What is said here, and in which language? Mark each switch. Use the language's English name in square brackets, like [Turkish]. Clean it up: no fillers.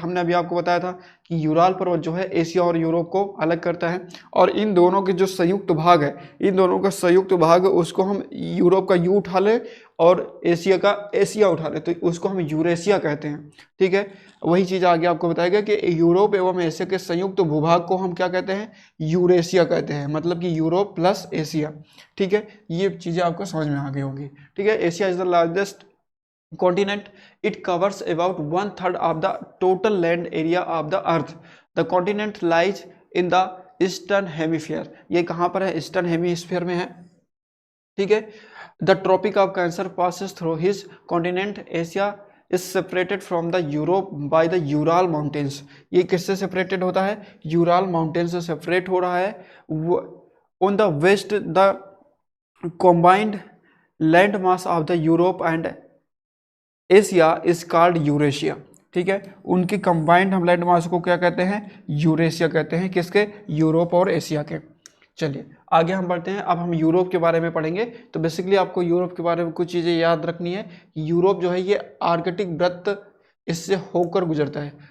[Hindi] हमने अभी आपको बताया था कि यूराल पर्वत जो है एशिया और यूरोप को अलग करता है, और इन दोनों के जो संयुक्त भाग है, इन दोनों का संयुक्त भाग उसको हम यूरोप का यू उठा ले और एशिया का एशिया उठा ले, तो उसको हम यूरेशिया कहते हैं। ठीक है, वही चीज़ आगे आपको बताएगा कि यूरोप एवं एशिया के संयुक्त भूभाग को हम क्या कहते हैं? यूरेशिया कहते हैं, मतलब कि यूरोप प्लस एशिया। ठीक है, ये चीज़ें आपको समझ में आ गई होंगी। [English] ठीक है, Asia is the largest continent. It covers about 1/3 of the total land area of the earth. The continent lies in the eastern hemisphere. [Hindi] ये कहाँ पर है? ईस्टर्न हेमीस्फीयर में है। [English] ठीक है, the tropic of cancer passes through his continent. Asia is separated from the Europe by the Ural mountains. [Hindi] ये किससे सेपरेटेड होता है? यूराल माउंटेन से सेपरेट हो रहा है। [English] On the west the combined land mass of the Europe and Asia is called Eurasia. [Hindi] ठीक है, उनकी कंबाइंड हम लैंड मास को क्या कहते हैं? यूरेशिया कहते हैं। किसके? यूरोप और एशिया के। चलिए आगे हम बढ़ते हैं। अब हम यूरोप के बारे में पढ़ेंगे। तो बेसिकली आपको यूरोप के बारे में कुछ चीज़ें याद रखनी है। यूरोप जो है ये आर्कटिक वृत्त इससे होकर गुजरता है।